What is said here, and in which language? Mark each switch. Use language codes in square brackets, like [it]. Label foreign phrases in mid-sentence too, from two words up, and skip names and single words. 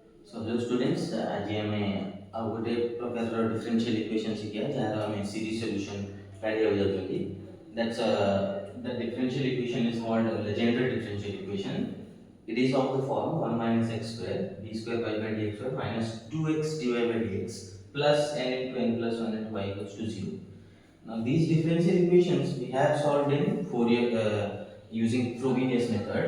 [en] So hello students, [or] ଆଜି ଆମେ ଆଉ ଗୋଟେ ପ୍ରକାରର [en] differential equation [or] ଶିଖିବା ଯାହାର ଆମେ [en] series solution [or] କାଢ଼ିବାକୁ ଯାଉଛନ୍ତି. [en] That's the differential equation is called Legendre differential equation. It is of the form 1 minus x square b square y by dx square minus 2x dy by dx plus n into n plus 1 into y equals to 0. Now these differential equations we have solved in Fourier using Frobenius method.